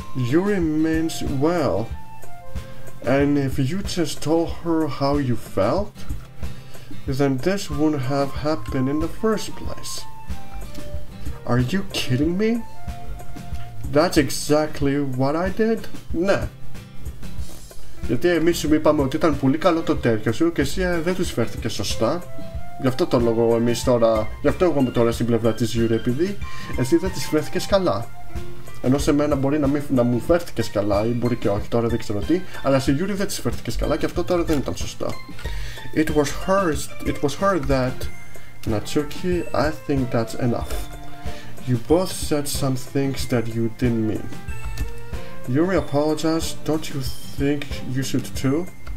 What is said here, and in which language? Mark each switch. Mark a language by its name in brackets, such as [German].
[English] Yuri means well. And if you just told her how you felt, then this wouldn't have happened in the first place. Are you kidding me? That's exactly what I did. [Greek] Ναι. Γιατί εμείς σου είπαμε ότι ήταν πολύ καλό το τέτοιο σου και εσύ δεν τους φέρθηκε σωστά. Γι' αυτό το λόγο εμείς τώρα, γι' αυτό εγώ είμαι τώρα στην πλευρά της Yuri, επειδή εσύ δεν της φέρθηκες καλά. Ενώ σε μένα μπορεί να μου φέρθηκες καλά ή μπορεί και όχι, τώρα δεν ξέρω τι, αλλά σε Yuri δεν της φέρθηκες καλά και αυτό τώρα δεν ήταν σωστό. [English] It was her that Natsuki, I think that's enough. You both said some things that you didn't mean. Yuri apologized. Don't you think you should too?